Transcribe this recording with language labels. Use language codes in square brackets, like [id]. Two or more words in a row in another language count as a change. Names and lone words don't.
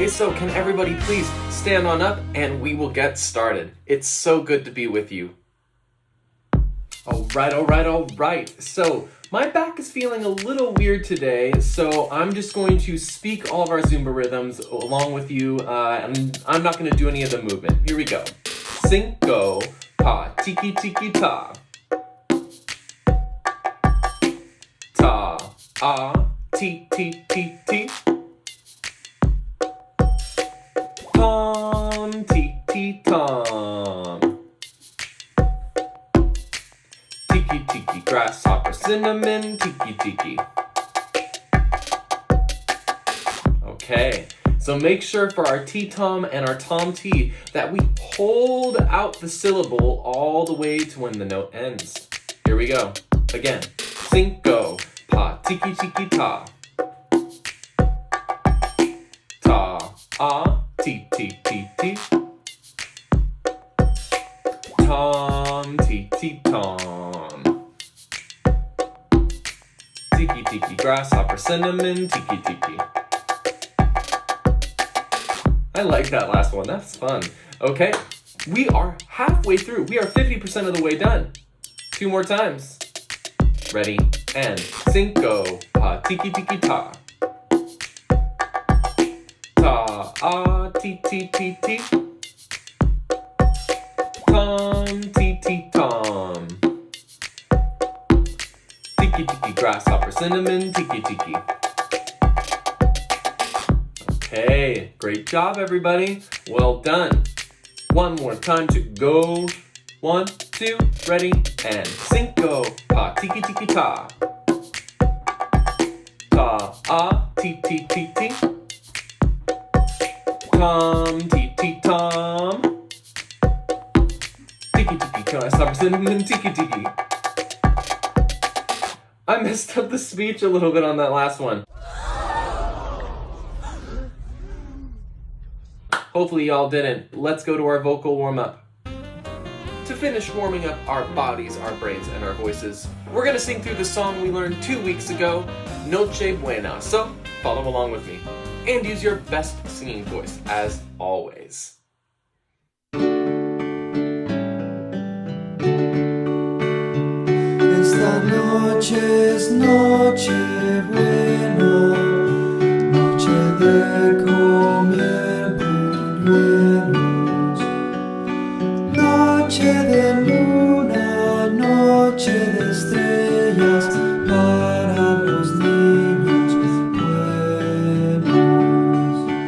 [en] So can everybody please stand on up and we will get started. It's so good to be with you. All right. So my back is feeling a little weird today, so I'm just going to speak all of our Zumba rhythms along with you, and I'm not going to do any of the movement. Here we go. Cinco, pa, tiki tiki ta. Ta, ah, ti ti ti ti. Tom, ti ti tom. Tiki tiki, grasshopper, cinnamon, tiki tiki. Okay, so make sure for our T-tom and our tom-t that we hold out the syllable all the way to when the note ends. Here we go. Again. Cinco, pa, tiki tiki ta. Ta, ah, ti ti ti ti. Tom, ti ti tom. Tiki tiki, grasshopper, cinnamon, tiki tiki. I like that last one, that's fun. Okay, we are halfway through. We are 50% of the way done. 2 more times. Ready, and cinco, pa, tiki tiki ta. Ta, ah, ti ti ti ti. Tom, ti ti tom. Tiki tiki, grasshopper, cinnamon, tiki tiki. Okay, great job everybody. Well done. One more time to go. 1, 2, ready, and cinco, pa, tiki tiki ta. Ta, ah, ti ti ti ti. Tom, ti ti tom. Tiki tiki, grasshopper, cinnamon, tiki tiki. I messed up the speech a little bit on that last one. Hopefully y'all didn't. Let's go to our vocal warm-up. To finish warming up our bodies, our brains, and our voices, we're gonna sing through the song we learned 2 weeks ago, Noche Buena. So, follow along with me. And use your best singing voice, as always. [es] Esta noche es noche buena, noche de comer buñuelos, noche de luna, noche de estrellas para los niños buenos.